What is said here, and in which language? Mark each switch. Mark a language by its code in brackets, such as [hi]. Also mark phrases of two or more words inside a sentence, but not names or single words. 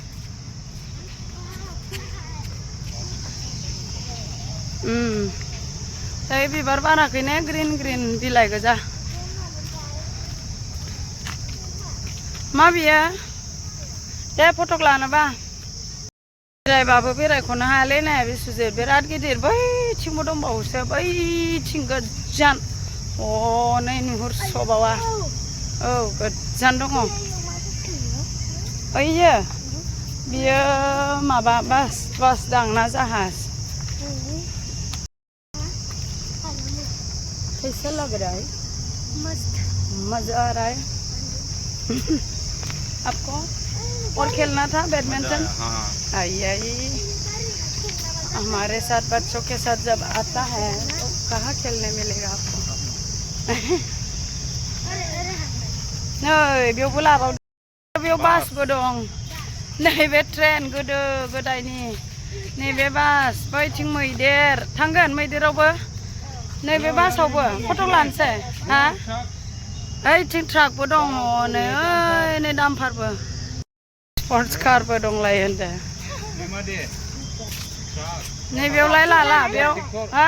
[brx] ओइ बिबार बाराखै ने ग्रिन बिलाइ गोजा मा बियो दे फटक लानोबा बेरायबाबो बेरायख'नो हायालै ने बिसुजित बिराद गिदिर बैथिंबो दंबावोसो बैथिं गोजान नै नुहुरस'बावा औ गोजान दङ ओइयो बियो माबा बास दांना जाहाज [hi] कैसा लग रहा है मस्त मजा आ रहा है आपको और खेलना था बैडमिंटन हाँ आई हमारे साथ बच्चों के साथ जब आता है तो कहाँ खेलने मिलेगा आपको [brx] नै बेयाव बुलाबाव बेयाव बासबो दं नैबे ट्रेन गोदो गोदायनि नैबे बास बैथिं मैदेर थांगोन मैदेरावबो नैबे बासावबो फट' लानोसै हा ओइथिं ट्राकबो दङ नै ओइ नै डाम्पारबो स्पर्ट्स कारबो दंलायो होनदो नैबेयावलाय लाला बेयाव हा